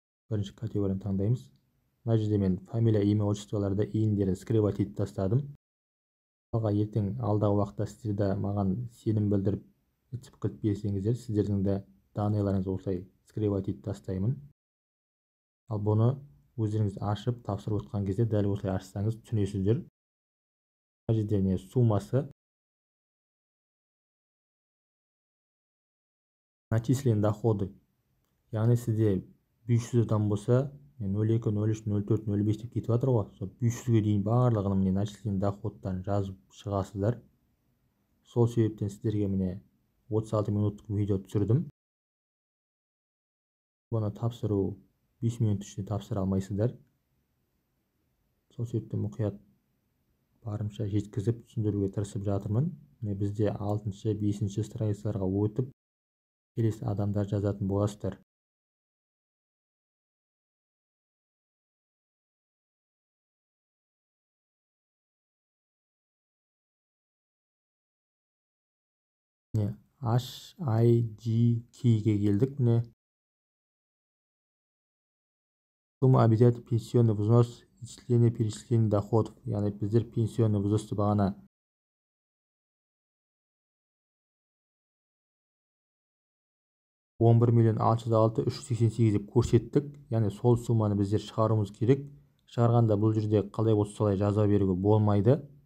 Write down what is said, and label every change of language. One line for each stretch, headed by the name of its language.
Kazakh: Бірінші категорияны таңдаймыз. Мына жерде мен
Russian: фамилия, имя,
Kazakh: отчестволарда иіндерін скребать етіп тастадым. Ертең алдағы уақытта сіздерді маған сенім білдіріп ЕЦП кілт берсеңіздер, сіздердің де данныйларыңызды осылай скребать етіп тастаймын. Ал бұны өздеріңіз ашып тапсырып отқан кезде дәл осылай ашсаңыз түсінесіздер. Мына жерде суммасы
Russian: начисленные доходы.
Kazakh: Яғни сізде 500 адам болса, 02, 03, 04, 05 деп кетіп жатыр ғой. Сол 500-ге дейін барлығын міне
Russian: начисленные
Kazakh: доходтан жазып шығасыздар. Сол себептен сіздерге міне 36 минуттық видео түсірдім. Бұны тапсыру 5 минут ішінде тапсыра алмайсыздар. Сол себептен мұқият барымша жеткізіп түсіндіруге тырысып жатырмын. Бізде 6-шы, 5-ші страницаларға өтіп, келесі адамдар жазатын боласыздар. HIGK-ге келдік.
Russian: Сумма обязательный пенсионный взнос, исчисление перечисления доходов.
Kazakh: Яғни біздер
Russian: пенсионный
Kazakh: взносты бағана 11.606.388 деп көрсеттік. Яғни сол сумманы біздер шығаруымыз керек. Шығарғанда бұл жерде қалай болса солай жаза беруге болмайды.